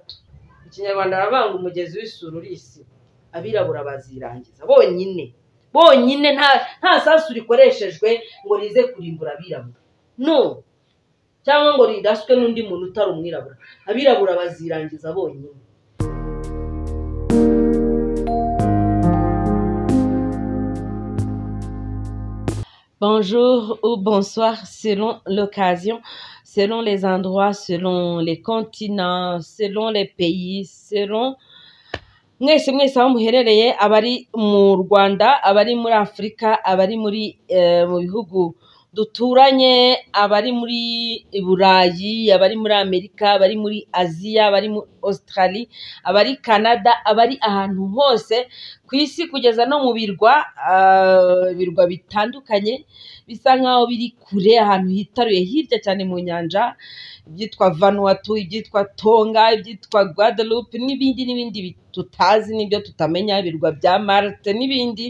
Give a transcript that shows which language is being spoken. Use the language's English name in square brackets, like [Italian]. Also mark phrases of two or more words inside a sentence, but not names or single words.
[Kinyarwanda] Ikinyarwanda baravuga ngo umugezi w'isuri urisi, abirabura bazirangiza bonyine nta sasu rikoreshejwe ngo rize kurimbura abirabura, no, cyangwa ngo ridaswe n'undi muntu utari umwirabura. Abirabura bazirangiza bonyine. [French] Bonjour ou bonsoir selon l'occasion, selon les endroits, selon les continents, selon les pays, selon [Kinyarwanda] mwese aho muherereye, abari mu Rwanda, abari muri Afurika, abari muri mu bihugu duturanye, abari muri Burayi, abari muri Amerika, abari muri Aziya, abari muri Australia, abari Canada, abari ahantu hose ku isi kugeza no mu birwa bitandukanye bisa nkaho biri kure, ahantu hitaruye hirya cyane mu nyanja, ibyitwa Vanuatu, ibyitwa Tonga, ibyitwa Guadeloupe n'ibindi tutazi n'ibyo tutamenya, ibirwa bya Malte n'ibindi.